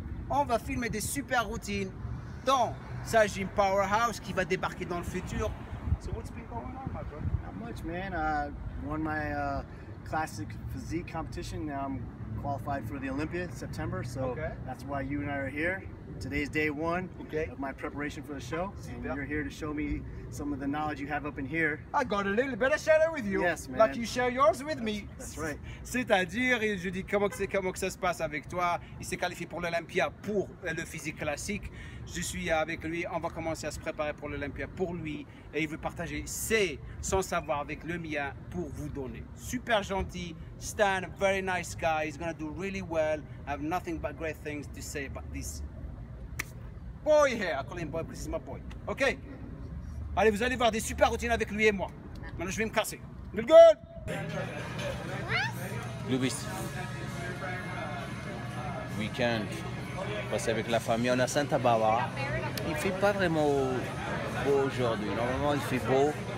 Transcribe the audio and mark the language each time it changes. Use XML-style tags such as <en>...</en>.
<fr>On va filmer des super routines dans sa gym Powerhouse qui va débarquer dans le futur.</fr> <en>So what's been going on, my brother? Not much, man. Won my classic physique competition. Now I'm qualified for the Olympia in September, so that's why you and I are here. Today's day 1 of my preparation for the show, and you're here to show me some of the knowledge you have up in here. I got a little bit of share it with you. Yes, man. Like you share yours with me. That's right.</en> <fr>C'est-à-dire, je dis comment que ça se passe avec toi. Il s'est qualifié pour l'Olympia pour le physique classique. Je suis avec lui. On va commencer à se préparer pour l'Olympia pour lui. Et il veut partager son savoir avec le mien pour vous donner. Super gentil.</fr> <en>Stan, very nice guy. He's going to do really well. I have nothing but great things to say about this boy here. I call him boy because he's my boy. Ok?</en> <fr>Allez, vous allez voir des super routines avec lui et moi. Maintenant, je vais me casser.</fr> <en>Good, good.</en> <fr>Louis. Week-end. Passer avec la famille. On est à Santa Barbara. Il ne fait pas vraiment beau aujourd'hui. Normalement, il fait beau.</fr>